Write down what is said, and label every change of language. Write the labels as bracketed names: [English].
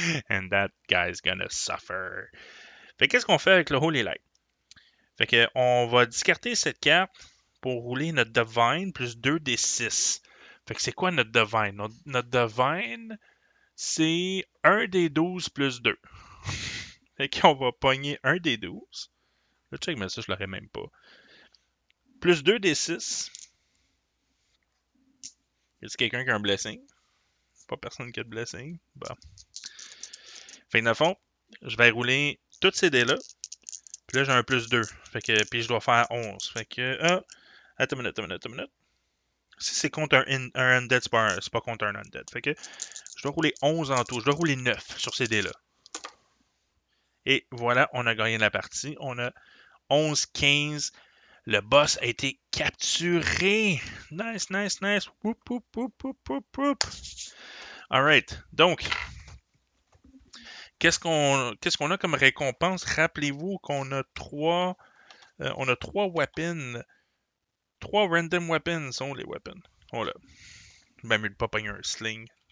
[English] And that guy's gonna suffer. [French] Fait qu'est-ce qu'on fait avec le Holy Light? Fait que on va discarter cette carte pour rouler notre Divine plus 2 des 6. Fait que c'est quoi notre Divine? Notre Divine, c'est 1 des 12 plus 2. Fait qu'on va pogner 1 des 12. Le check, mais ça, je l'aurais même pas. Plus 2 des 6. Y a-t-il quelqu'un qui a un blessing? Pas personne qui a de blessing. Bon. Fait que dans le fond, je vais rouler toutes ces dés-là. Puis là, j'ai un plus 2. Fait que, puis je dois faire 11. Fait que, attends une minute. Si c'est contre un Undead, c'est pas contre un Undead. Fait que, je dois rouler 11 en tout. Je dois rouler 9 sur ces dés-là. Et voilà, on a gagné la partie. On a 11-15. Le boss a été capturé. [English] Nice. Whoop, whoop, whoop, whoop, whoop, whoop. Alright. [French] Donc, qu'est-ce qu'on a comme récompense? Rappelez-vous qu'on a on a 3 weapons. 3 random weapons sont les weapons. Voilà. Même mieux de pas pogner un sling.